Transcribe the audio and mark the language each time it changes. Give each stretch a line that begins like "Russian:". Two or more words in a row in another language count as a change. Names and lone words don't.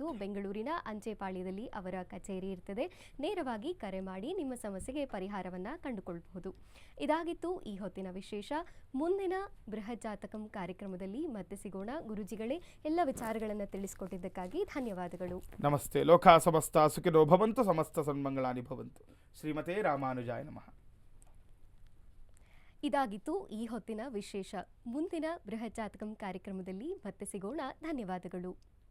Kannada: ಬೆಂಗಳೂರಿನ ಅಂಚೆಪಾಳ್ಯದಲ್ಲಿ ಅವರ ಕಚೇರಿ ಇರ್ತದೆ. ನೇರವಾಗಿ ಕರೆ ಮಾಡಿ ನಿಮ್ಮ ಸಮಸ್ಯೆಗೆ ಪರಿಹಾರವನ್ನು ಕಂಡುಕೊಳ್ಳಬಹುದು. ಇದಾಗಿತ್ತು ಈ ಹೊತ್ತಿನ ವಿಶೇಷ. ಮುಂದಿನ ಬೃಹತ್ ಜಾತಕಂ ಕಾರ್ಯಕ್ರಮದಲ್ಲಿ ಮತ್ತೆ ಸಿಗೋಣ. ಗುರೂಜಿಗಳೇ, ಎಲ್ಲ ವಿಚಾರಗಳನ್ನು ತಿಳಿಸಿಕೊಟ್ಟಿದ್ದಕ್ಕಾಗಿ ಧನ್ಯವಾದಗಳು. ನಮಸ್ತೆ.
Sanskrit: ಲೋಕ ಸಮಸ್ತ ಸುಖಿನೋ ಭವಂತು, ಸಮಸ್ತ ಸನ್ಮಂಗಳಾನಿ ಭವಂತು. ಶ್ರೀಮತೆ ರಾಮಾನುಜಾಯ ನಮಃ.
Kannada: ಇದಾಗಿತ್ತು ಈ ಹೊತ್ತಿನ ವಿಶೇಷ. ಮುಂದಿನ ಬೃಹತ್ ಜಾತಕಂ ಕಾರ್ಯಕ್ರಮದಲ್ಲಿ ಮತ್ತೆ ಸಿಗೋಣ. ಧನ್ಯವಾದಗಳು.